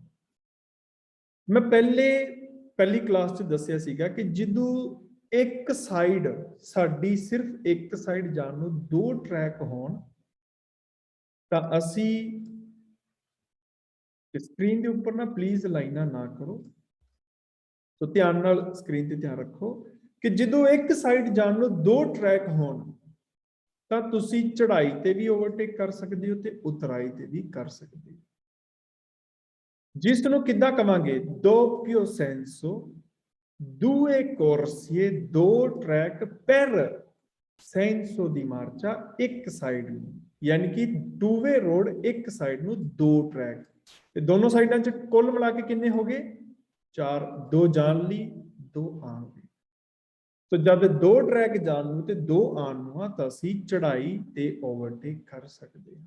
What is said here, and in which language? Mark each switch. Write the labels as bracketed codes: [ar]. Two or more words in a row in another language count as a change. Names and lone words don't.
[pa] ਮੈਂ ਪਹਿਲੀ ਕਲਾਸ 'ਚ ਦੱਸਿਆ ਸੀਗਾ ਕਿ ਜਦੋਂ ਇੱਕ ਸਾਈਡ ਸਾਡੀ ਸਿਰਫ ਇੱਕ ਸਾਈਡ ਜਾਣ ਨੂੰ ਦੋ ਟਰੈਕ ਹੋਣ ਤਾਂ ਅਸੀਂ ਸਕਰੀਨ ਦੇ ਉੱਪਰ ਨਾ ਪਲੀਜ਼ ਲਾਈਨਾਂ ਨਾ ਕਰੋ, ਸੋ ਧਿਆਨ ਨਾਲ ਸਕਰੀਨ ਤੇ ਧਿਆਨ ਰੱਖੋ ਕਿ ਜਦੋਂ ਇੱਕ ਸਾਈਡ ਜਾਣ ਨੂੰ ਦੋ ਟਰੈਕ ਹੋਣ ਤਾਂ ਤੁਸੀਂ ਚੜ੍ਹਾਈ ਤੇ ਵੀ ਓਵਰਟੇਕ ਕਰ ਸਕਦੇ ਹੋ ਤੇ ਉਤਰਾਈ ਤੇ ਵੀ ਕਰ ਸਕਦੇ ਹੋ। ਜਿਸ ਨੂੰ ਕਿੱਦਾਂ ਕਵਾਂਗੇ? [it] doppio senso due corsie [pa] ਦੋ ਟਰੈਕ [it] per senso di marcia [pa] ਇੱਕ ਸਾਈਡ ਨੂੰ, ਯਾਨੀ ਕਿ [en] two way road [pa] ਇੱਕ ਸਾਈਡ ਨੂੰ ਦੋ ਟਰੈਕ, ਤੇ ਦੋਨੋਂ ਸਾਈਡਾਂ 'ਚ ਕੁੱਲ ਮਿਲਾ ਕੇ ਕਿੰਨੇ ਹੋ ਗਏ? ਚਾਰ, ਦੋ ਜਾਣ ਲਈ ਦੋ ਆਉਣ ਲਈ। ਸੋ ਜਦ ਦੋ ਟਰੈਕ ਜਾਣ ਨੂੰ ਤੇ ਦੋ ਆਉਣ ਨੂੰ ਆ ਤਾਂ ਅਸੀਂ ਚੜ੍ਹਾਈ ਤੇ ਓਵਰਟੇਕ ਕਰ ਸਕਦੇ ਹਾਂ।